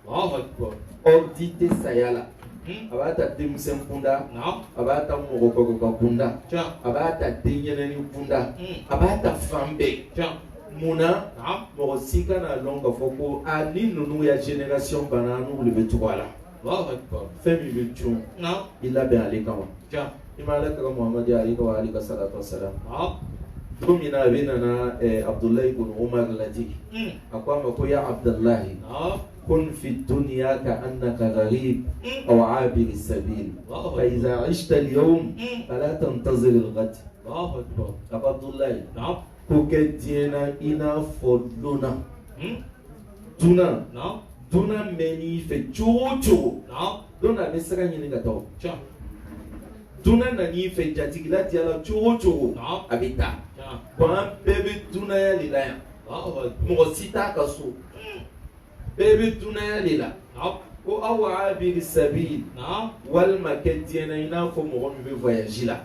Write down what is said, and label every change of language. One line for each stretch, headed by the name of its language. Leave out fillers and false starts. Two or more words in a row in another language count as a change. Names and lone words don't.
Bambara: Ordi tɛ saya la a b'a ta denmisɛn kunda a b'a ta mɔgɔkɔrɔba kunda a b'a ta denɲɛrɛnin kunda a b'a ta fan bɛɛ. Munna mɔgɔ si kana lɔn k'a fɔ ko ni ninnu ya génération banna n'olu bɛ cogo a la. Fɛn min bɛ cun i labɛn ale kama. I ma alakira Muhammad
Arabic: عليه وعلى آله والصلاة والسلام.
Bambara: Don min na a bɛ nana Abdullahi ibn Umar lajigi a ko a ma ko
Arabic: يا عبد الله كن في الدنيا كأنك غريب أو عابر سبيل فإذا اشتا اليوم فلا تنتظر الغد.
Bambara: A ko Abdullahi ko kɛ diɲɛ na i n'a fɔ dunan bɛ n'i fɛ cogo o cogo don na a bɛ sira ɲini ka taa. Dunan na n'i fɛ jatigila diyala cogo o cogo a bɛ taa. Bon an bɛɛ bɛ dunanya de la yan mɔgɔ si t'a ka so bɛɛ bɛ dunanya de la ko
Arabic: أو عابر سبيل
Bambara: walima kɛ diɲɛ na i n'a fɔ mɔgɔ min bɛ voyage la.